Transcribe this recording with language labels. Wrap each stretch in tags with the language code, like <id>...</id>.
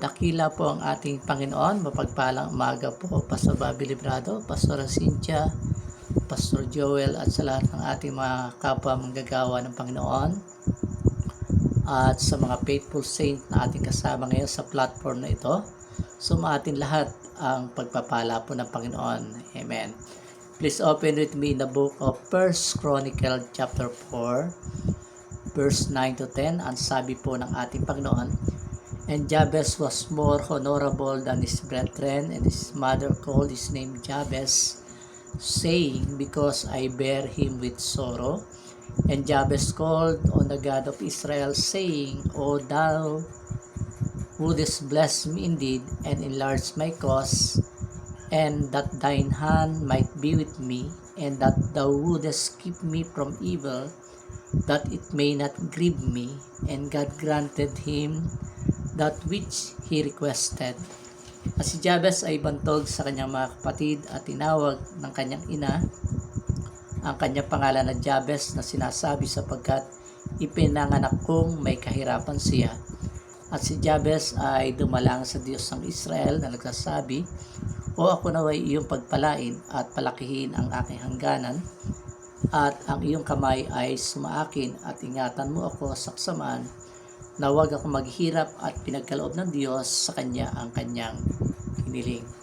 <tl>Dakila po ang ating Panginoon. Mapagpalang umaga po, Pastor Bobby Librado, Pastor Cynthia, Pastor Joel at sa lahat ng ating mga kapwa manggagawa ng Panginoon at sa mga</tl> <en>faithful saint</en> <tl>na ating kasama ngayon sa platform na ito. Sumaatin lahat ang pagpapala po ng Panginoon. Amen.</tl> <en>Please open with me in the book of 1 Chronicle chapter 4 verse 9 to 10.</en> <tl>Ang sabi po ng ating Panginoon,</tl> <en>"And Jabez was more honorable than his brethren, and his mother called his name Jabez, saying, Because I bear him with sorrow. And Jabez called on the God of Israel, saying, O thou wouldest bless me indeed, and enlarge my cause, and that thine hand might be with me, and that thou wouldest keep me from evil, that it may not grieve me. And God granted him that which he requested."</en> <tl>At si Jabez ay bantog sa kanyang mga kapatid at tinawag ng kanyang ina ang kanyang pangalan na Jabez na sinasabi sapagkat ipinanganak kong may kahirapan siya. At si Jabez ay dumalang sa Diyos ng Israel na nagsasabi, "O ako naway iyong pagpalain at palakihin ang aking hangganan, at ang iyong kamay ay sumaakin at ingatan mo ako sa kasamaan, na huwag ako maghirap at pinagkaloob ng Diyos sa kanya ang kanyang hiniling."</tl>